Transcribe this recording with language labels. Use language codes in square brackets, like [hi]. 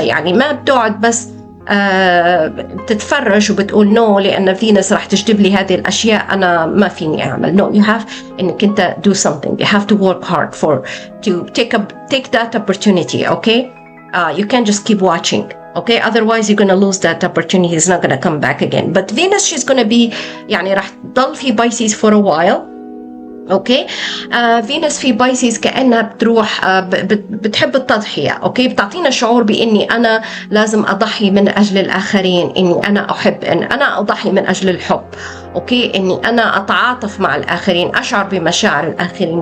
[ar] يعني ما بتقعد بس تتفرج وبتقول نو لأن فينس راح تجذب لي هذه الأشياء أنا ما فيني أعمل. [en] No, you have [ar] إنك أنت [en] do something. You have to work hard to take that opportunity, okay? You can't just keep watching, okay? Otherwise you're gonna lose that opportunity. It's not gonna come back again. But Venus, she's gonna be [ar] راح تضل [en] في Pisces for a while. [ar] اوكي فينوس في بايسيس كأنها بتروح بتحب التضحية، اوكي؟ بتعطينا شعور باني انا لازم اضحي من اجل الاخرين، اني انا احب ان انا اضحي من اجل الحب، اوكي؟ اني انا اتعاطف مع الاخرين، اشعر بمشاعر الاخرين.